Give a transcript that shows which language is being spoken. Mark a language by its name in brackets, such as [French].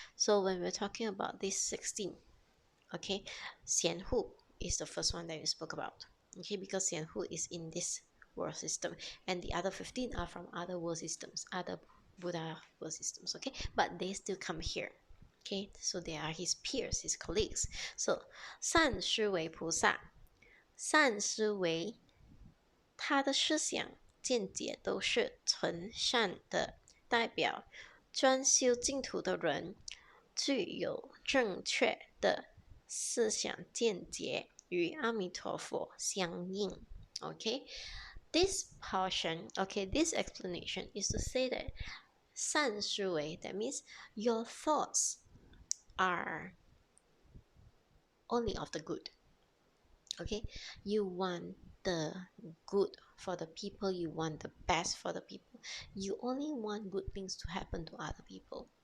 [English] So when we're talking about these 16, okay, 贤护 is the first one that we spoke about. Okay, because 贤护 is in this world system, and the other 15 are from other world systems, other Buddha world systems. Okay, but they still come here. Okay, so they are his peers, his colleagues. [Chinese] So 善是为菩萨，善思维，他的思想见解都是纯善的代表，专修净土的人具有正确的思想见解，与阿弥陀佛相应。 [English] Okay, this portion, okay, this explanation is to say that 善思维, that means your thoughts are only of the good. Okay, you want the good for the people, you want the best for the people, you only want good things to happen to other people.